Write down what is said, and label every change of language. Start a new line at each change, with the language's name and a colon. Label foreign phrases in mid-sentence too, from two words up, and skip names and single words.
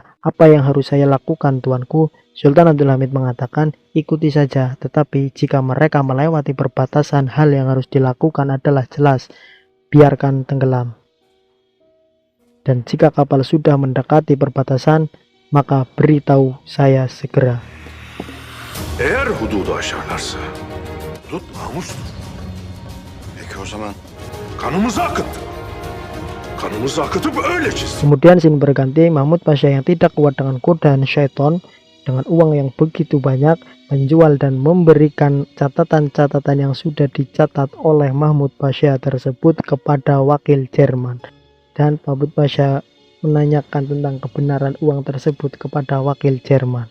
Indonesian: Apa yang harus saya lakukan, tuanku? Sultan Abdul Hamid mengatakan, ikuti saja. Tetapi jika mereka melewati perbatasan, hal yang harus dilakukan adalah jelas. Biarkan tenggelam. Dan jika kapal sudah mendekati perbatasan, maka beritahu saya segera.
Turkish: Eğer hududu aşarlarsa, hudut namustur. Peki o zaman Kanımızı akıttı. Kanımızı akıtıp öyle çizdi.
Indonesian: Kemudian scene berganti, Mahmud Pasha yang tidak kuat dengan godaan syaitan, dengan uang yang begitu banyak, menjual dan memberikan catatan-catatan yang sudah dicatat oleh Mahmud Pasha tersebut kepada wakil Jerman. Dan Mahmud Pasha menanyakan tentang kebenaran uang tersebut kepada wakil Jerman.